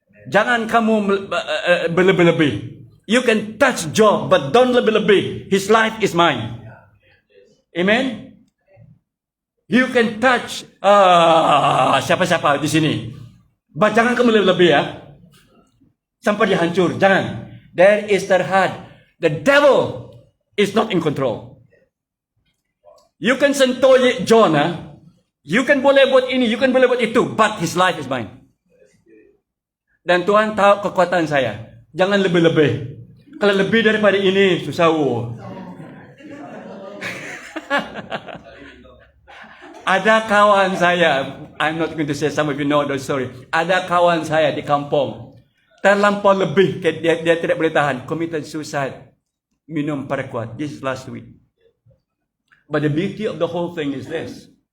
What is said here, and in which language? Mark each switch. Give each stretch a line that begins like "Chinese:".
Malay: Jangan kamu berlebih-lebih.
English: You can touch Job, but don't
Malay: lebih-lebih.
English: His life is mine. Amen? You can touch
Malay: siapa-siapa di sini. But jangan kamu lebih-lebih ya. Sampai dia hancur. Jangan.
English: There is
Malay: terhad.
English: The devil is not in control. You can
Malay: sentuh
English: Jonah. You can
Malay: boleh buat ini.
English: You can
Malay: boleh buat itu.
English: But his life is mine.
Malay: Dan Tuhan tahu kekuatan saya. Jangan lebih-lebih. Kalau lebih daripada ini, susah. Ada kawan saya,
English: I'm not going to say, some of you know the story.
Malay: Ada kawan saya di kampung. Terlampau lebih, dia tidak boleh tahan.
English: Committed suicide.
Malay: Minum paraquat.
English: This is last week. But the beauty of the whole thing is this.